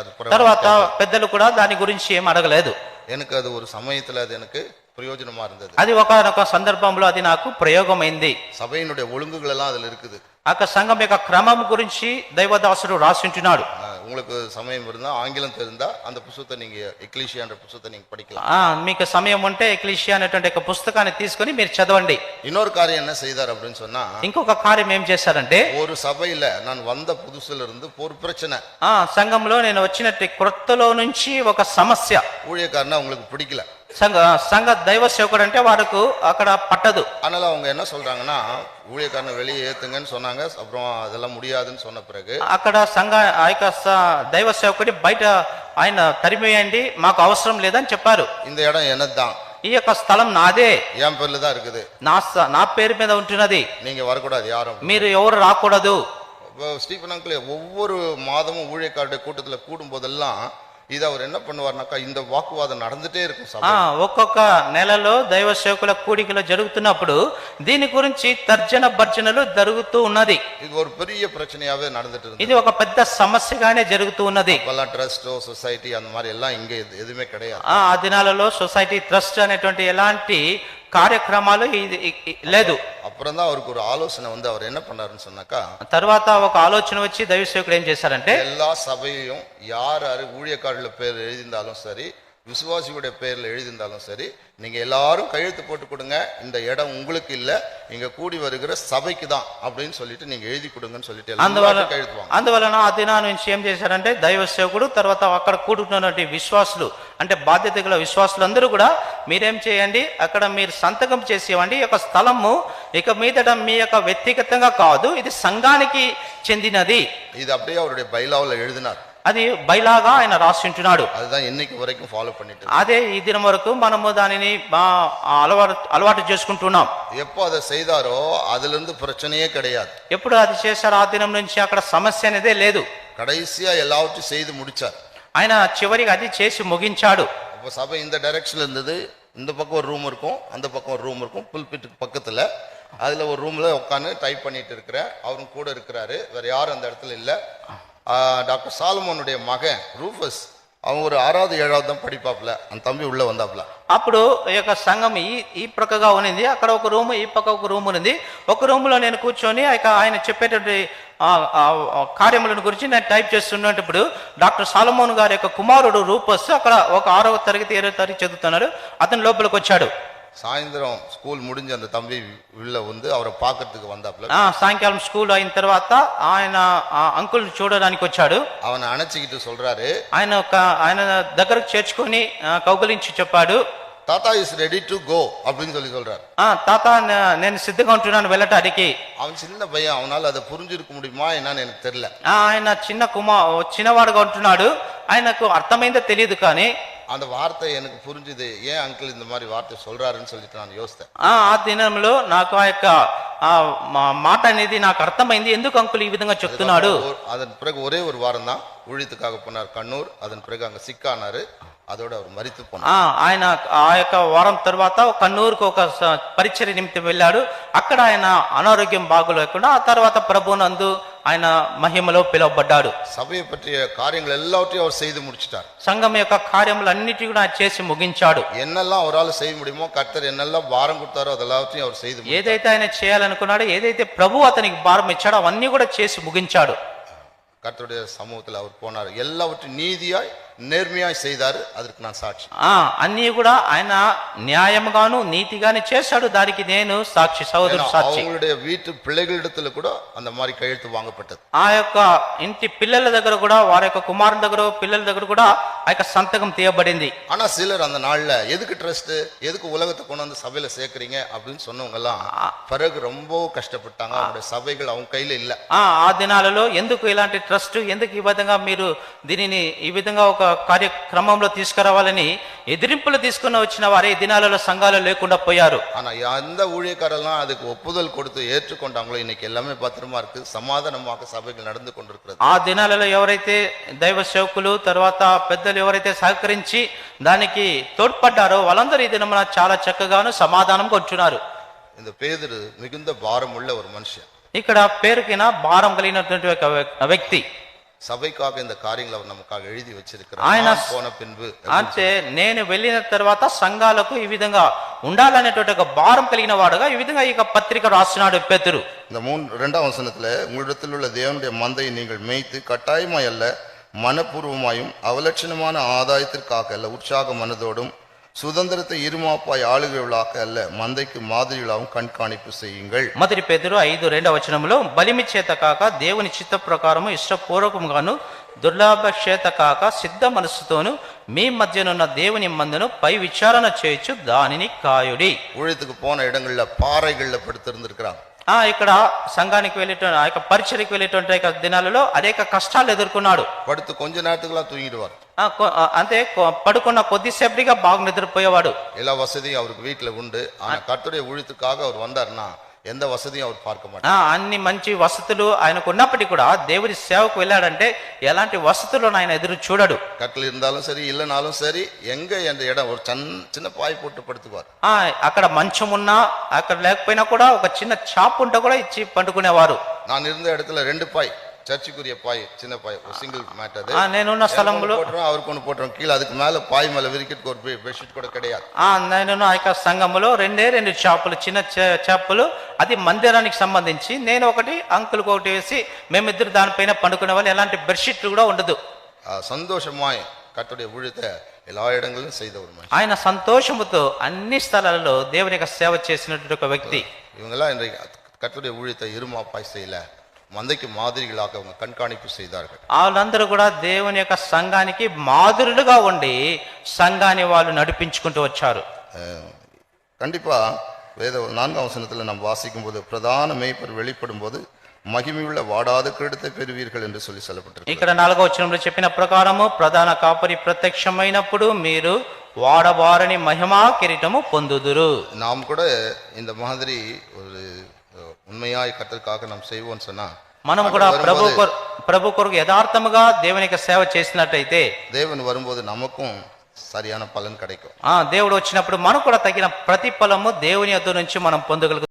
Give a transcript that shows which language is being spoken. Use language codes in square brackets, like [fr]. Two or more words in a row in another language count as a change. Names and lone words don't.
[ta] அது [te] తర్వాత పెద్దలు కూడా దాని గురించి ఏం అడగలేదు. [ta] எனக்கு அது ஒரு சமயத்துல அது எனக்கு பிரயோஜனமா இருந்தது. [te] అది ఒకనొక సందర్భంలో అది నాకు ప్రయోగమైంది. [ta] சபையினுடைய ஒழுங்குகள் எல்லாம் அதுல இருக்குது. [te] ఆ సంఘం యొక్క క్రమం గురించి దైవదాసుడు రాసింటున్నాడు. [ta] உங்களுக்கு சமயம் இருந்தா ஆங்கிலம் தெரிந்தா அந்த புத்தகத்தை நீங்க எக்லீஷியான்ற புத்தகத்தை நீங்க படிக்கலாம். [te] మీకు సమయం ఉంటే ఎక్లీషియా అనేటువంటి ఒక పుస్తకాన్ని తీసుకొని మీరు చదవండి. [ta] இன்னொரு காரியம் என்ன செய்தார் அப்படின்னு சொன்னா, [te] ఇంకొక కార్యం ఏం చేశారంటే, [ta] ஒரு சபையில நான் வந்த புதுசுல இருந்து ஒரு பிரச்சனை, [te] సంఘంలో నేను వచ్చినట్టు కొత్తలో నుంచి ఒక సమస్య, [ta] ஊழியக்காரனா உங்களுக்கு பிடிக்கல, [te] సంఘ దైవ సేవకుడు అంటే వారికి అక్కడ పట్టదు. [ta] அதனால அவங்க என்ன சொல்றாங்கன்னா ஊழியக்காரனை வெளியே ஏத்துங்கன்னு சொன்னாங்க. அப்புறம் அதெல்லாம் முடியாதுன்னு சொன்ன பிறகு [te] అక్కడ సంఘ ఆ యొక్క దైవ సేవకుడి బయట ఆయన తరిమేయండి, మాకు అవసరం లేదని చెప్పారు. [ta] இந்த இடம் என்னதான், [te] ఈ యొక్క స్థలం నాదే, [ta] என் பேர்ல தான் இருக்குது, [te] నా పేరు మీద ఉంటున్నది, [ta] நீங்க வரக்கூடாது யாரும், [te] మీరు ఎవరు రాకూడదు. [ta] ஸ்டீபன் அங்கிள் ஒவ்வொரு மாதமும் ஊழியக்காரருடைய கூட்டத்துல கூடும் போதெல்லாம் இது அவர் என்ன பண்ணுவார்னாக்கா இந்த வாக்குவாதம் நடந்துட்டே இருக்கும் சபை. [te] ఒక్కొక్క నెలలో దైవ సేవకుల కూడికలో జరుగుతున్నప్పుడు దీని గురించి తర్జన భర్జనలు జరుగుతూ ఉన్నది. [ta] இது ஒரு பெரிய பிரச்சனையாவே நடந்துட்டு இருக்கு. [te] ఇది ఒక పెద్ద సమస్యగానే జరుగుతూ ఉన్నది. [ta] பல [en] trust society [ta] அந்த மாதிரி எல்லாம் இங்க எதுவுமே கிடையாது. [te] ఆ దినాలలో [en] society trust [te] అనేటువంటి ఎలాంటి కార్యక్రమాలు లేదు. [ta] அப்புறம் தான் அவருக்கு ஒரு ஆலோசனை வந்து அவர் என்ன பண்ணாருன்னு சொன்னாக்கா, [te] తర్వాత ఒక ఆలోచన వచ్చి దైవ సేవకుడు ఏం చేశారంటే, [ta] எல்லா சபையையும் யார் ஊழியக்காரர்கள பேர் எழுதியிருந்தாலும் சரி, விசுவாசியுடைய பேர்ல எழுதியிருந்தாலும் சரி, நீங்க எல்லாரும் கையெழுத்து போட்டு கொடுங்க, இந்த இடம் உங்களுக்கு இல்ல, இங்க கூடி வருகிற சபைக்கு தான் அப்படின்னு சொல்லிட்டு நீங்க எழுதி கொடுங்கன்னு சொல்லிட்டு [te] అందువలన ఆ దినా నుంచి ఏం చేశారంటే దైవ సేవకుడు తర్వాత అక్కడ కూడుకున్నటువంటి విశ్వాసులు అంటే బాధ్యత గల విశ్వాసులందరూ కూడా మీరేం చేయండి, అక్కడ మీరు సంతకం చేసి ఇవ్వండి, ఈ యొక్క స్థలము ఇక మీదట మీ యొక్క వ్యక్తిగతంగా కాదు, ఇది సంఘానికి చెందినది. [ta] ఇది அப்படியே அவருடைய பைலாவுல எழுதினார். [te] అది బైలాగా ఆయన రాసి ఉంటున్నాడు. [ta] அதுதான் இன்னைக்கு வரைக்கும் ஃபாலோ பண்ணிட்டு இருக்கு. [te] అదే ఈ దినం వరకు మనము దానిని అలవాటు చేసుకుంటున్నాం. [ta] எப்போ அதை செய்தாரோ அதுல இருந்து பிரச்சனையே கிடையாது. [te] ఎప్పుడు అది చేశారో ఆ దినం నుంచి అక్కడ సమస్య అనేదే లేదు. [ta] கடைசியா எல்லாவற்றையும் செய்து முடிச்சார். [te] ఆయన చివరికి అది చేసి ముగించాడు. [ta] அப்போ சபை இந்த டைரக்ஷன்ல இருந்தது. இந்த பக்கம் ஒரு ரூம் இருக்கும், அந்த பக்கம் ஒரு ரூம் இருக்கும், புல்பிட்டுக்கு பக்கத்துல. அதுல ஒரு ரூம்ல உட்காந்து டைப் பண்ணிட்டு இருக்கிறேன். அவரும் கூட இருக்கிறாரு, வேற யாரும் அந்த இடத்துல இல்ல. டாக்டர் சாலமோனுடைய மகன் ரூஃபஸ், அவன் ஒரு 6வது 7வது தான் படிப்பாப்ல. அந்த தம்பி உள்ள வந்தாப்ல. [te] అప్పుడు ఈ యొక్క సంఘం ఈ ప్రక్కగా ఉన్నది, అక్కడ ఒక రూమ్, ఈ పక్క ఒక రూమ్ ఉంది. ఒక రూమ్ లో నేను కూర్చొని ఆయన చెప్పేటువంటి కార్యములను గురించి నేను టైప్ చేస్తున్నప్పుడు డాక్టర్ సాలమోన్ గారి యొక్క కుమారుడు రూపస్ అక్కడ ఒక 6వ తరగతి 7వ తరగతి చదువుతున్నాడు. అతను లోపలికి వచ్చాడు. [ta] சாயந்தரம் ஸ்கூல் முடிஞ்சு அந்த தம்பி உள்ள வந்து அவரை பார்க்கறதுக்கு வந்தாப்ல. [te] సాయంకాలం స్కూల్ అయిన తర్వాత ఆయన అంకుల్ చూడడానికి వచ్చాడు. [ta] அவனை அணைச்சிக்கிட்டு சொல்றாரு, [te] ఆయన దగ్గరకు చేర్చుకొని కౌగలించి చెప్పాడు, [ta] தாத்தா [en] is ready to go [ta] அப்படின்னு சொல்றாரு. [te] తాత నేను సిద్ధంగా ఉంటున్నాను వెళ్ళటానికి. [ta] அவன் சின்ன பையன், அவனால அதை புரிஞ்சிருக்க முடியுமா என்னன்னு எனக்கு தெரியல. [te] ఆయన చిన్నవాడుగా ఉంటున్నాడు, ఆయనకు అర్థమైందో తెలియదు. కానీ [ta] அந்த వార్త எனக்கு புரிஞ்சுது, ஏன் அங்கிள் இந்த மாதிரி வார்த்தை சொல்றாருன்னு சொல்லிட்டு நான் யோசித்தேன். [te] ఆ దినంలో నాకు ఆ యొక్క మాట అనేది నాకు అర్థమైంది, ఎందుకు అంకుల్ ఈ విధంగా చెప్తున్నాడు. [ta] அதன் பிறகு ஒரே ஒரு வாரம் தான் ஊழியத்துக்காக போனார் கண்ணூர். அதன் பிறகு அங்க சிக்கானாரு. அதோட அவர் மரித்து போனார். [te] ఆయన ఆ యొక్క వారం తర్వాత కన్నూరుకు ఒక పరిచర్య నిమిత్తం వెళ్ళాడు. అక్కడ ఆయన అనారోగ్యం బాగులేకుండా ఆ తర్వాత ప్రభునందు ఆయన మహిమలో పిలువబడ్డాడు. [ta] సభயை పற்றிய காரியங்கள் எல்லாவற்றையும் அவர் செய்து முடிச்சிட்டார். [te] సంఘం యొక్క కార్యములన్నిటి కూడా చేసి ముగించాడు. [ta] என்னெல்லாம் அவரால் செய்ய முடியுமோ, கர்த்தர் என்னெல்லாம் பாரம் கொடுத்தாரோ அதெல்லாவற்றையும் அவர் செய்து முடிச்சார். [te] ఏదైతే ఆయన చేయాలనుకున్నాడో, ఏదైతే ప్రభు అతనికి భారం ఇచ్చాడో అవన్నీ కూడా చేసి ముగించాడు. [ta] கர்த்தருடைய சமூகத்தில் அவர் போனார். எல்லாவற்றையும் நீதியாய் நேர்மையாய் செய்தாரு. அதற்கு நான் சாட்சி. [te] అన్ని కూడా ఆయన న్యాయముగాను నీతిగానే చేశాడు. దానికి నేను సాక్షి, సహోదరుడు సాక్షి. [ta] அவங்களுடைய வீட்டு பிள்ளைகளிடத்துல கூட அந்த மாதிரி கையெழுத்து வாங்கப்பட்டது. [te] ఆ యొక్క ఇంటి పిల్లల దగ్గర కూడా, వారి యొక్క కుమారుని దగ్గర, పిల్లల దగ్గర కూడా ఆ యొక్క సంతకం తీయబడింది. [ta] ஆனா சிலர் அந்த நாள்ல எதுக்கு ட்ரஸ்ட், எதுக்கு உலகத்தை கொண்டு வந்து சபையில சேர்க்கறீங்க அப்படின்னு சொன்னவங்க எல்லாம் பிறகு ரொம்ப கஷ்டப்பட்டாங்க. அவங்களுடைய சபைகள் அவங்க கையில இல்ல. [te] ఆ దినాలలో ఎందుకు ఇలాంటి ట్రస్ట్, ఎందుకు ఈ విధంగా మీరు దీనిని ఈ విధంగా ఒక కార్యక్రమంలో తీసుకురావాలని ఎదిరింపులు తీసుకుని వచ్చిన వారే ఈ దినాలలో సంఘాలు లేకుండా పోయారు. [ta] ஆனா எந்த ஊழியக்காரெல்லாம் அதுக்கு ஒப்புதல் கொடுத்து ஏற்றுக்கொண்டாங்களோ இன்னைக்கு எல்லாமே பத்திரமா இருக்கு, சமாதானமாக சபைகள் நடந்து கொண்டிருக்கிறது. [te] ఆ దినాలలో ఎవరైతే దైవ సేవకులు తర్వాత పెద్దలు ఎవరైతే సహకరించి దానికి తోడ్పడ్డారో వాళ్ళందరూ ఈ దినమున చాలా చక్కగాను సమాధానంగా ఉంటున్నారు. [ta] இந்த பேதுரு மிகுந்த பாரம் உள்ள ஒரு மனுஷன். [te] ఇక్కడ పేరుకిన భారం కలిగినటువంటి ఒక వ్యక్తి. [ta] సభைக்காக இந்த காரியங்களை அவர் நமக்காக எழுதி வச்சிருக்கிறார். [te] ఆయన [ta] போன பின்பு [te] అంటే నేను వెళ్ళిన తర్వాత సంఘాలకు ఈ విధంగా ఉండాలనేటువంటి ఒక భారం కలిగిన వాడుగా ఈ విధంగా ఈ పత్రిక రాస్తున్నాడు పేతురు. [ta] இந்த 2ஆம் வசனத்துல, உங்களிடத்தில் உள்ள தேவனுடைய மந்தையை நீங்கள் மேய்த்து கட்டாயமாய் அல்ல, மனப்பூர்வமாயும் அவலட்சணமான ஆதாயத்திற்காக அல்ல, உற்சாக மனதோடும் சுதந்திரத்தை இருமாப்பாய் ஆளுகிறவர்களாக அல்ல, மந்தைக்கு மாதிரிகளாகவும் கண்காணிப்பு செய்யுங்கள். [te] మొదటి పేతురు 5:2 బలిమి చేత కాక దేవుని చిత్త ప్రకారము ఇష్టపూర్వకముగాను దుర్లాభ చేత కాక సిద్ధ మనస్సుతోను మీ మధ్యనున్న దేవుని మందును పై విచారణ చేయొచ్చు, దానిని కాయుడి. [ta] ஊழியத்துக்கு போன இடங்கள்ல பாறைகள்ல படுத்திருந்திருக்கிறாங்க. [te] ఇక్కడ సంఘానికి వెళ్ళేటువంటి ఆ యొక్క పరిచర్యకు వెళ్ళేటువంటి దినాలలో అనేక కష్టాలు ఎదుర్కొన్నాడు. [ta] படுத்து கொஞ்ச நேரத்துக்குலாம் தூங்கிடுவார். [te] అంతే పడుకున్న కొద్దిసేపటిగా బాగా నిద్రపోయేవాడు. [ta] எல்லா வசதியும் அவருக்கு வீட்டுல உண்டு. ஆனா கர்த்தருடைய ஊழியத்துக்காக அவர் வந்தாருன்னா எந்த వసதியும் அவர் பார்க்க மாட்டார். [te] అన్ని మంచి వసతులు ఆయనకు ఉన్నప్పటికీ కూడా దేవుడి సేవకు వెళ్ళాడంటే ఎలాంటి వసతులను ఆయన ఎదురు చూడడు. [ta] கட்டில் இருந்தாலும் சரி இல்லைனாலும் சரி, எங்க அந்த இடம் ஒரு சின்ன பாய் போட்டு படுத்துவார். [te] అక్కడ మంచం ఉన్నా అక్కడ లేకపోయినా కూడా ఒక చిన్న చాప్ ఉంటే కూడా ఇచ్చి పండుకునేవారు. [ta] நான் இருந்த இடத்துல 2 பாய், சர்ச்சுக்குரிய பாய், சின்ன பாய், ஒரு [en] single mat. [ta] அது [te] నేనున్న స్థలంలో [ta] அவருக்கு ஒன்று போட்டுறோம் கீழே. அதுக்கு மேல பாய் மேல விரிக்கிறதுக்கு ஒரு பெட்ஷீட் கூட கிடையாது. [te] నేను ఆ యొక్క సంఘములో 2 చాపులు, చిన్న చాపులు, అది మందిరానికి సంబంధించి. నేను ఒకటి, అంకుల్కి ఒకటి వేసి మేమిద్దరు దానిపైన పండుకునే వాళ్ళు. ఎలాంటి బెడ్షీట్ కూడా ఉండదు. [ta] சந்தோஷமாய் கர்த்தருடைய ஊழியத்தை எல்லா இடங்களிலும் செய்த ஒரு மனுஷன். [te] ఆయన సంతోషముతో అన్ని స్థలాలలో దేవుని యొక్క సేవ చేసినటువంటి ఒక వ్యక్తి. [ta] இவங்கெல்லாம் இன்றைக்கு கர்த்தருடைய ஊழியத்தை இருமாப்பாய் செய்யல, [te] మందకి మాదిరిలాగా [ta] அவங்க கண்காணிப்பு செய்தார்கள். [te] వాళ్ళందరూ కూడా దేవుని యొక్క సంఘానికి మాదిరులుగా ఉండి సంఘాన్ని వాళ్ళు నడిపించుకుంటూ వచ్చారు. [ta] கண்டிப்பா வேத 4ஆம் வசனத்துல நாம் வாசிக்கும் போது பிரதான மேய்ப்பர் வெளிப்படும் போது மகிமையுள்ள வாடாத கிரீடத்தை பெறுவீர்கள் என்று சொல்லப்பட்டிருக்கு. [te] ఇక్కడ 4వ వచనంలో చెప్పిన ప్రకారము ప్రధాన కాపరి ప్రత్యక్షమైనప్పుడు మీరు వాడబారని మహిమా కిరీటము పొందుదురు. [ta] நாம் கூட இந்த மாதிரி ஒரு உண்மையாய் கர்த்தருக்காக நாம் செய்வோம்னு சொன்னா [te] మనము కూడా ప్రభు కొరకు యథార్థముగా దేవునికి సేవ చేసినట్టయితే [ta] தேவன் வரும்போது நமக்கும் சரியான பலன் கிடைக்கும். [te] దేవుడు వచ్చినప్పుడు మనకు కూడా తగిన ప్రతిఫలము దేవుని యొద్ద నుంచి మనం పొందగలుగుతాం.